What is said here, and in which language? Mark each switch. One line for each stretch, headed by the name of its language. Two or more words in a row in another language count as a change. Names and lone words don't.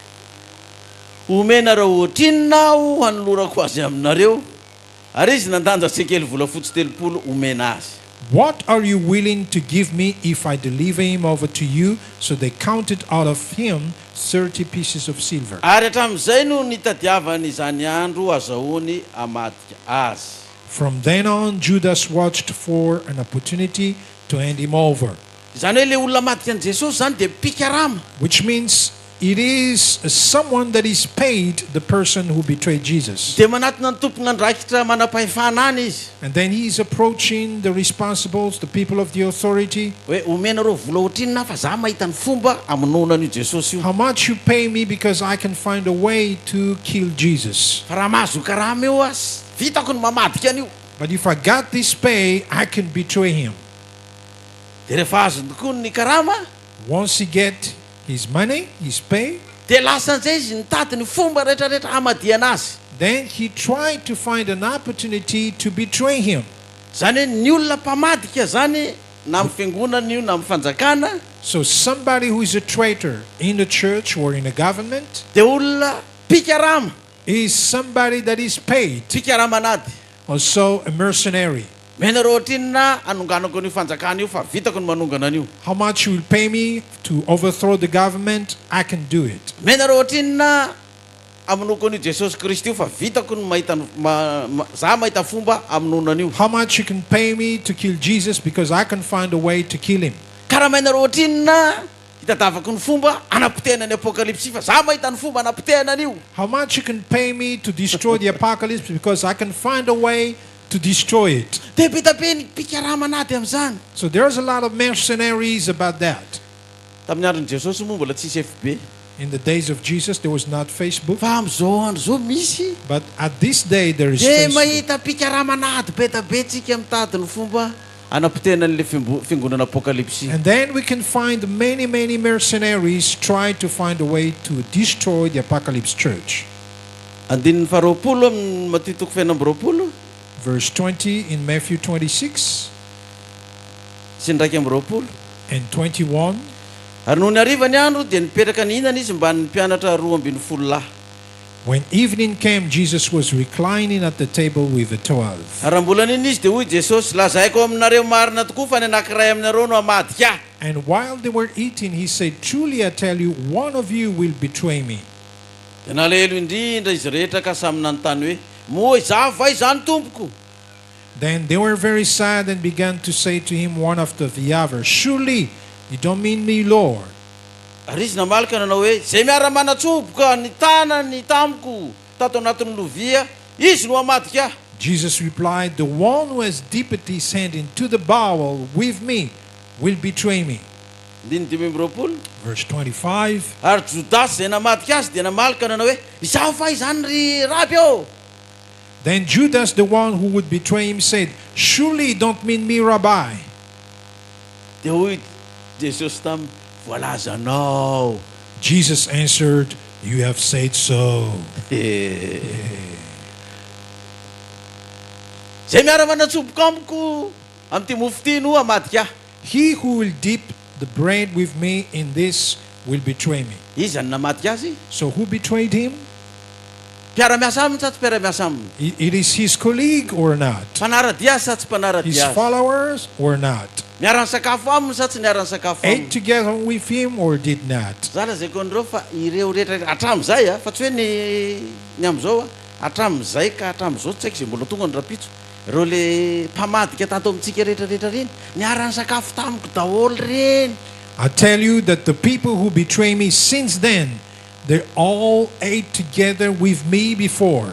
Malagasy: omenareo ohatrinonao hanolorako azy aminareo ary izy nandanja sekely volafotsy 30 omena azy
English: What are you willing to give me if I deliver him over to you? So they counted out of him 30 pieces of silver.
Malagasy: ary hatramin'izay no nitadiavany izany andro azahoany amadika azy
English: From then on, Judas watched for an opportunity to hand him over,
Malagasy: zany hoe le olona madika an' jesosy zany dia pikarama
English: which means it is someone that is paid the person who betrayed Jesus.
Malagasy: dia manatona ny tompona andraikitra manam-pahefana any izy
English: And then he is approaching the responsibles, the people of the authority.
Malagasy: hoe omenareo vola ohatrinona fa za mahita ny fomba amonona an'io jesosy io
English: How much you pay me because I can find a way to kill Jesus.
Malagasy: fa raha mahazo karama eo azy vitako ny mamadika an'io
English: But if I got this pay, I can betray him.
Malagasy: dia rehefa azo tokoa ny karama
English: Once he get his money, his pay,
Malagasy: dia lasan'izay izy nitady ny fomba rehetrarehetra hamadiana azy
English: then he tried to find an opportunity to betray him.
Malagasy: zany hoe ny olona mpamadika zany na amin'ny fiangonana io na amin'ny fanjakana
English: So somebody who is a traitor in the church or in the government
Malagasy: dia olona pikarama
English: is somebody that is paid.
Malagasy: pikaramanady
English: Also a mercenary.
Malagasy: menareo ohatrinona anonganako an'io fanjakana io fa vitako ny manongana an'io
English: How much you will pay me to overthrow the government? I can do it.
Malagasy: menareo ohatrinona amonoko an'io jesosy kristy io fa vitako ny mahita za mahita fomba amonona an'io
English: How much you can pay me to kill Jesus because I can find a way to kill him.
Malagasy: ka raha menareo ohatrinona hitadavako ny fomba anapotehana ny apokalypsy fa za mahita ny fomba anapotehana an'io
English: How much you can pay me to destroy the apocalypse because I can find a way to destroy it.
Malagasy: dia betabe ny pikaramanady amin'izany
English: So there's a lot of mercenaries about that.
Malagasy: tamin'ny andron'i jesosy moa mbola tsisy FB
English: In the days of Jesus, there was not Facebook.
Malagasy: fa am'izao andro zao misy
English: But at this day, there is
Malagasy: de
English: Facebook.
Malagasy: mahita pikaramanady be tabe tsika mitady ny fomba anapitena an'le fiangonana Apokalypsy.
English: And then we can find many, many mercenaries try to find a way to destroy the Apocalypse church.
Malagasy: Andinin'ny faharoapolo amin'ny Matthieu toko faina amby roapolo
English: Verse 20 in Matthew 26
Malagasy: sy ndraiky amby roapolo.
English: and 21.
Malagasy: Ary noho ny hariva ny andro dia nipetraka ny hinana izy mba ny mpianatra 12 lahy.
English: When evening came, Jesus was reclining at the table with the 12.
Malagasy: Ary raha mbola niny izy dia hoy Jesosy, lazaiko aminareo marina tokoa fa ny anankiray aminareo no hamadika.
English: And while they were eating, he said, "Truly I tell you, one of you will betray me."
Malagasy: Dia nalahelo indrindra izy rehetra ka samy nanontany hoe, moa izaho va izany tompoko?
English: Then they were very sad and began to say to him one after the other, "Surely you don't mean me, Lord."
Malagasy: Ary izy namalaka nanao hoe, zay miara-manatsoboka ny tanany tamiko tato anatin'ny lovia, izy no hamadika ahy.
English: Jesus replied, "The one who has dipped his hand into the bowl with me will betray me."
Malagasy: Dimy amby roapolo.
English: Verse 25.
Malagasy: Ary Jodasy zay namadika azy dia namalaka nanao hoe, izaho fa izany ry raby eo.
English: Then Judas, the one who would betray him, said, "Surely you don't mean me, Rabbi."
Malagasy: Dia hoy Jesosy taminy, voalaza anao.
English: Jesus answered, "You have said so."
Malagasy: Zay miara-manatsoboka amiko amin'ity mofo ty no hamadika ahy.
English: He who will dip the bread with me in this will betray me.
Malagasy: Izy any namadika azy.
English: So who betrayed him?
Malagasy: Mpiara-miasa aminy sa tsy mpiara-miasa aminy?
English: It is his colleague or not?
Malagasy: Mpanaradia sa tsy
English: His
Malagasy: mpanaradia azy?
English: followers or not?
Malagasy: Miara-ny sakafo aminy sa tsy miara-ny sakafo
English: Ate
Malagasy: aminy?
English: together with him or did not?
Malagasy: Zala zay kon'ireo fa ireo rehetra hatramin'izay fa tsy hoe ny am'izao hatramin'izay ka hatramin'izao tsy haiko zay mbola tonga ny rapitso. Ireo le mpamadika tato amintsika rehetrarehetra reny niara-ny sakafo tamiko daholo reny.
English: I tell you that the people who betray me since then, they all ate together with me before.